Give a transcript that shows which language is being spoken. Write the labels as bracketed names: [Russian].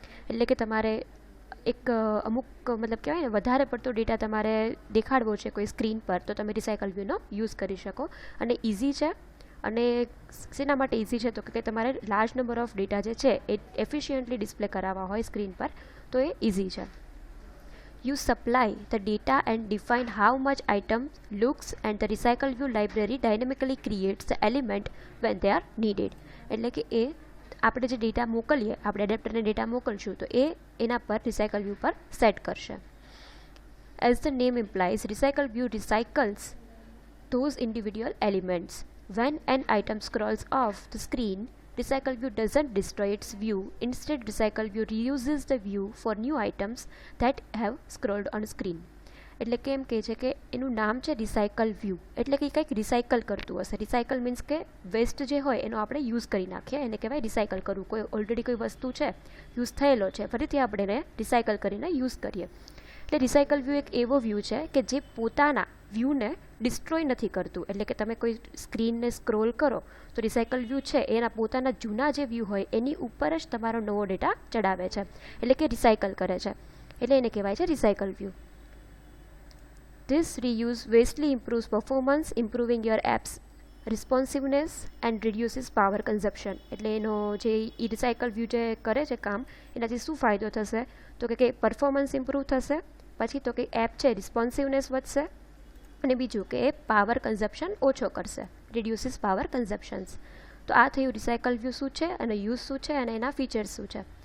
[Gujarati] એટલે કે તમારે એક અમુક મતલબ કહેવાય ને વધારે પડતો ડેટા તમારે દેખાડવો છે કોઈ સ્ક્રીન પર, તો તમે રિસાયકલ વ્યૂનો યુઝ કરી શકો. અને ઇઝી છે. અને શેના માટે ઇઝી છે, તો કે તમારે [English] large number of data [Gujarati] જે છે એ એફિશિયન્ટલી ડિસ્પ્લે કરાવવા હોય સ્ક્રીન પર, તો એ ઇઝી છે. [English] You supply the data and define how much item looks, and the recycle view library dynamically creates the element when they are needed. [Gujarati] એટલે કે એ આપણે જે ડેટા મોકલીએ, આપણે એડેપ્ટરને ડેટા મોકલશું તો એ એના પર રિસાયકલ વ્યૂ પર સેટ કરશે. [English] As the name implies, recycle view recycles those individual elements. When an item scrolls off the screen, recycle view doesn't destroy its view. Instead, recycle view reuses the view for new items that have scrolled on screen. [Gujarati] એટલે કે એમ કહે છે કે એનું નામ છે recycle view, એટલે કે કંઈક રિસાયકલ કરતું હશે. રિસાયકલ મીન્સ કે વેસ્ટ જે હોય એનો આપણે યુઝ કરી નાખીએ, એને કહેવાય રિસાયકલ કરવું. કોઈ ઓલરેડી કોઈ વસ્તુ છે, યુઝ થયેલો છે, ફરીથી આપણે એને રિસાયકલ કરીને યુઝ કરીએ. એટલે રિસાયકલ વ્યૂ એક એવો વ્યૂ છે કે જે પોતાના વ્યૂને ડિસ્ટ્રોય નથી કરતું. એટલે કે તમે કોઈ સ્ક્રીનને સ્ક્રોલ કરો તો રિસાયકલ વ્યૂ છે એના પોતાના જૂના જે વ્યૂ હોય એની ઉપર જ તમારો નવો ડેટા ચડાવે છે, એટલે કે રિસાયકલ કરે છે. એટલે એને કહેવાય છે recycle view. [English] This reuse vastly improves performance, improving your app's responsiveness and reduces power consumption. [Gujarati] એટલે એનો જે ઈ રિસાયકલ વ્યૂ જે કરે છે કામ, એનાથી શું ફાયદો થશે, તો કે પરફોર્મન્સ ઇમ્પ્રૂવ થશે, પછી તો કે એપ છે રિસ્પોન્સિવનેસ વધશે, અને બીજું કે એ પાવર કન્ઝપ્શન ઓછો કરશે, [English] Reduces power consumptions. [Gujarati] તો આ થયું રિસાયકલ વ્યૂ શું છે અને યુઝ શું છે અને એના ફીચર્સ શું છે.